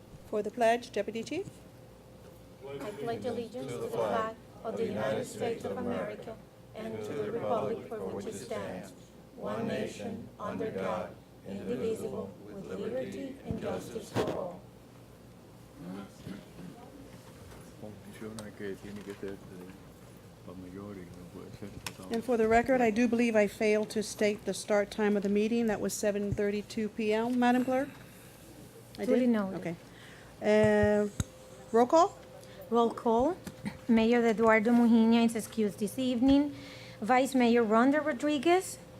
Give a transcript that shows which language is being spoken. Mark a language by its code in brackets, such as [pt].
[en] For the pledge, Deputy Chief. I pledge allegiance to the flag of the United States of America and to the republic for which it stands, one nation, under God, indivisible, with liberty and justice for all. [es] Funciona que tiene que ser la mayoría, no puede ser total. [en] And for the record, I do believe I failed to state the start time of the meeting. That was 7:32 p.m., Madam Clerk? I Duly did? noted. Okay. Roll call? Roll call. Mayor Eduardo Mujina is excused this evening. Vice Mayor Rhonda Rodriguez,